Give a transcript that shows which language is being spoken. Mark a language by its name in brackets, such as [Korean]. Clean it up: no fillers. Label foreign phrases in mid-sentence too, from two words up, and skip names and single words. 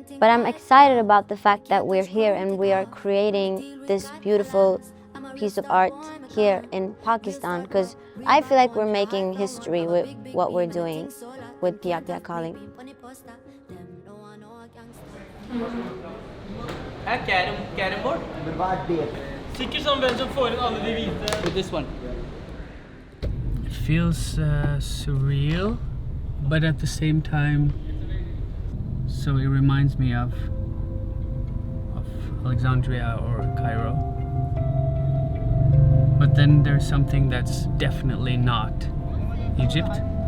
[English] But I'm excited about the fact that we're here and we are creating this beautiful piece of art here in Pakistan, because I feel like we're making history with what we're doing with Pia Pia Calling. Carrom board? [Norwegian] Sikkert som hvem som får inn alle de hvite. [English] With this one. It feels surreal, but at the same time, so it reminds me of Alexandria or Cairo. But then there's something that's definitely not Egypt.